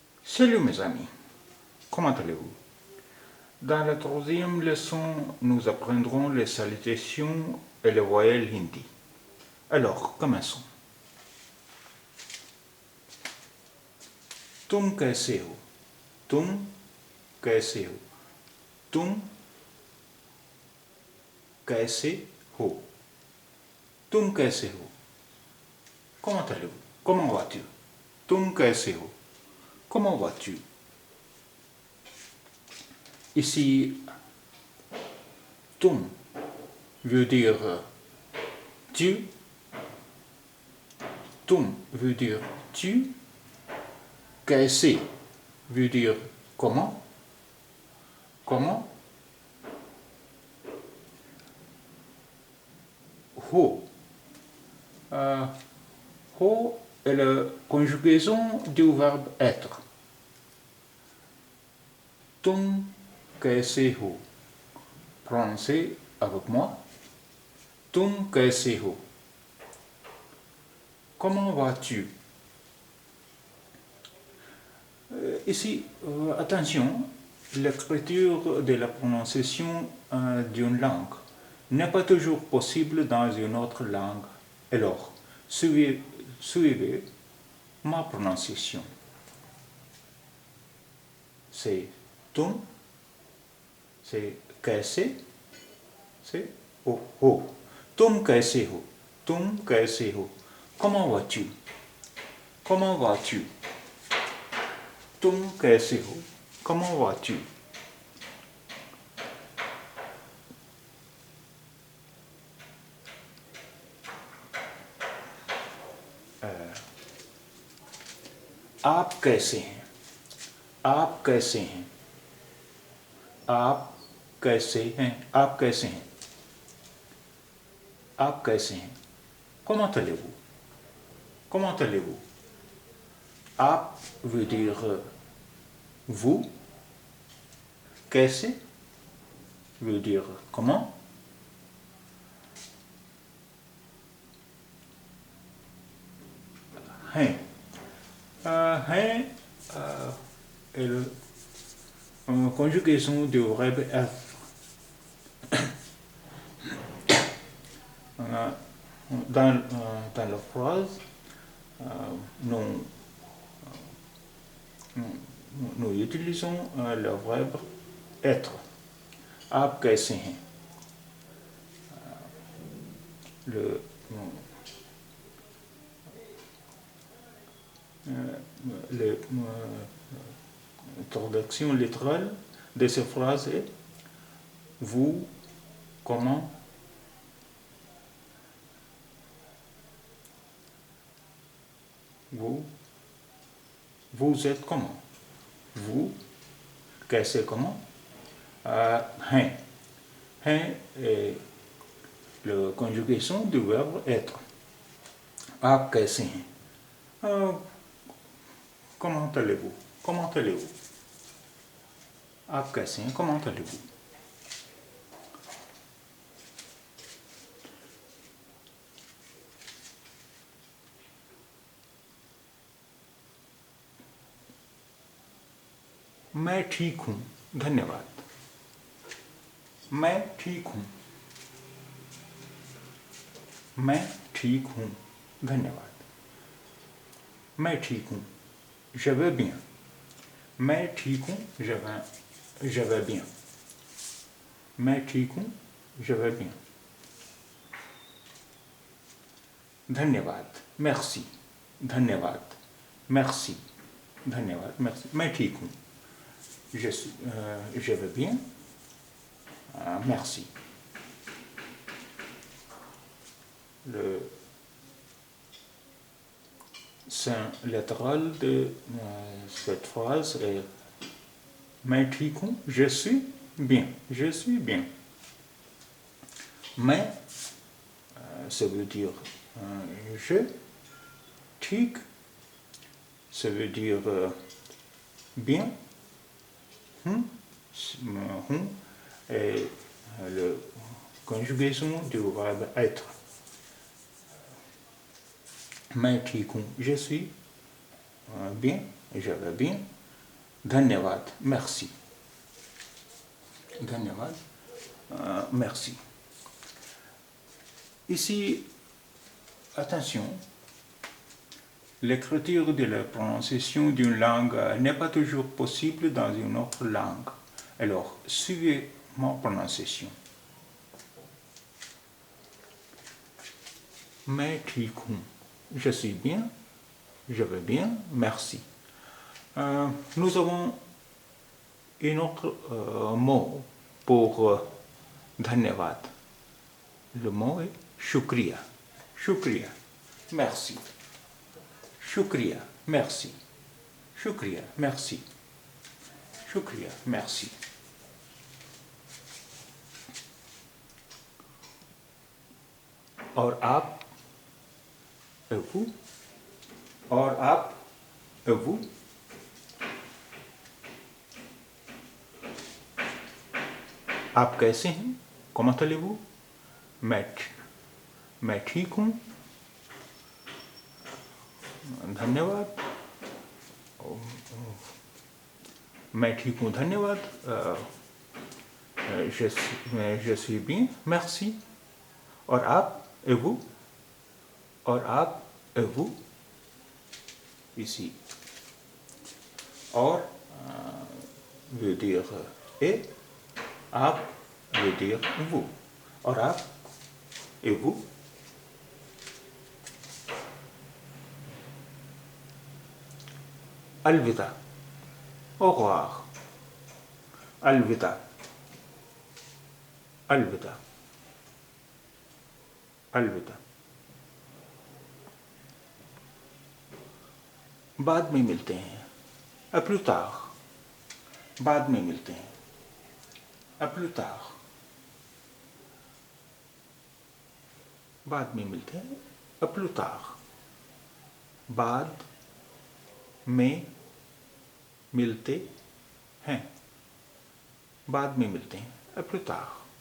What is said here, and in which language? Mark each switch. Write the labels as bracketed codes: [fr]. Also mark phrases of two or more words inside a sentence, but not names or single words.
[fr] Salut mes amis, comment allez-vous? Dans la troisième leçon, nous apprendrons les salutations et les voyelles hindi. Alors, commençons. [hi] तुम कैसे हो? तुम कैसे हो? तुम कैसे हो? तुम कैसे हो? [fr] Comment allez-vous? Comment vas-tu? [hi] तुम कैसे हो? [fr] Comment vas-tu? Ici, तुम veut dire tu. तुम veut dire tu. कैसे veut dire comment. Comment. Ho. Ho est la conjugaison du verbe être. [hi] तुम कैसे हो? [fr] Prononcez avec moi. [hi] तुम कैसे हो? [fr] Comment vas-tu? Ici, attention, l'écriture de la prononciation d'une langue n'est pas toujours possible dans une autre langue. Alors, suivez ma prononciation. C'est तुम, c'est कैसे, c'est हो. [hi] तुम कैसे हो? तुम कैसे हो? [fr] Comment vas-tu? Comment vas-tu? [hi] तुम कैसे हो? [fr] Comment vas-tu? [hi] आप कैसे हैं? आप कैसे हैं? आप कैसे हैं? आप कैसे हैं? आप कैसे हैं? [fr] Comment allez-vous? Comment allez-vous? आप veut dire vous. कैसे veut dire comment. हैं. हैं est la conjugaison du verbe être. Dans la phrase, nous utilisons le verbe être. [hi] आप कैसे हैं? [fr] La traduction littérale de cette phrase est vous, comment, vous êtes comment, vous, कैसे comment, हैं. हैं est la conjugaison du verbe être. [hi] आप कैसे हैं? [fr] Comment allez-vous? Comment allez-vous? [hi] आप कैसे हैं? [fr] Comment allez-vous? [hi] मैं ठीक हूँ, धन्यवाद. मैं ठीक हूँ. मैं ठीक हूँ, धन्यवाद. मैं ठीक हूँ, [fr] je vais bien. [hi] मैं ठीक हूँ, [fr] je vais bien. [hi] मैं ठीक हूँ, [fr] je vais bien. धन्यवाद, merci. धन्यवाद, merci. धन्यवाद, merci. [hi] मैं ठीक हूँ, [fr] je vais bien. Merci. Le sein littéral de cette phrase est [hi] मैं ठीक हूँ, [fr] je suis bien. Je suis bien. मैं, ça veut dire je. ठीक, ça veut dire bien. Hum est la conjugaison du verbe être. [hi] मैं ठीक हूँ, [fr] je suis bien, je vais bien. धन्यवाद, merci. धन्यवाद, merci. Ici, attention, l'écriture de la prononciation d'une langue n'est pas toujours possible dans une autre langue. Alors, suivez ma prononciation. [hi] मैं ठीक हूँ, [fr] je suis bien, je vais bien, merci. Nous avons un autre mot pour धन्यवाद. Le mot est शुक्रिया. शुक्रिया, merci. शुक्रिया, merci. शुक्रिया, merci. शुक्रिया, merci. [hi] और आप, [fr] vous, [hi] और आप, [fr] vous. [hi] आप कैसे हैं? [fr] Comment allez-vous? [hi] मैं ठीक हूँ. धन्यवाद. मैं ठीक हूँ, धन्यवाद. [fr] je suis bien, merci. [hi] और आप, [fr] et vous? [hi] और आप, [fr] et vous? Ici. और veut dire et. आप veut dire vous. [hi] और आप, [fr] et vous? अलविदा, au revoir. [hi] अलविदा, अलविदा, अलविदा. बाद में मिलते हैं. [fr] à plus tard. [hi] बाद में मिलते हैं. [fr] à plus tard. [hi] बाद में मिलते हैं. [fr] à plus tard. [hi] बाद में मिलते हैं. बाद में मिलते हैं. [fr] à plus tard.